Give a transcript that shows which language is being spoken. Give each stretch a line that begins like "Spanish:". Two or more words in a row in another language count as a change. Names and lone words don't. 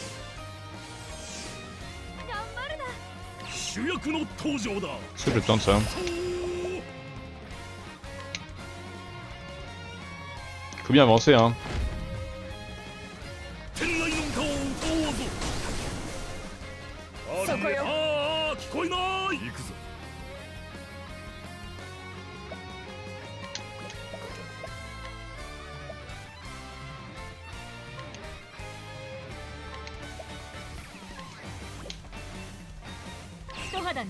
Japanese: 頑張るな。主役の登場だ。
French: C'est le temps de ça. Il faut bien avancer, hein.
Japanese: 天来の歌を歌おうぞ。そこよ。ああ聞こえない。行くぞ。一肌脱ごう。